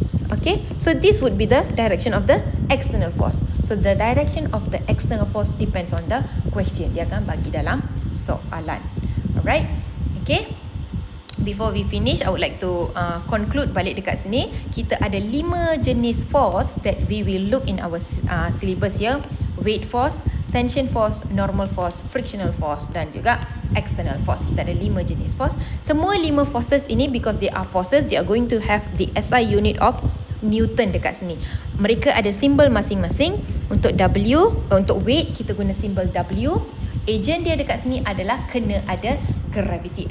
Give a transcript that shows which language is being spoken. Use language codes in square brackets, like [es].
[en] Okay, so this would be the direction of the external force. So the direction of the external force depends on the question. [ms] Dia akan bagi dalam soalan. [en] Alright, okay. Before we finish, I would like to conclude [ms] balik dekat sini. Kita ada 5 jenis [en] force that we will look in our syllabus here. Weight force, tension force, normal force, frictional force dan juga external force. [ms] Kita ada 5 jenis [en] force. Semua 5 forces ini, because they are forces, they are going to have the SI unit of Newton dekat sini. [ms] Mereka ada simbol masing-masing. Untuk W, untuk weight, kita guna simbol W. Agent dia dekat sini adalah kena ada gravity.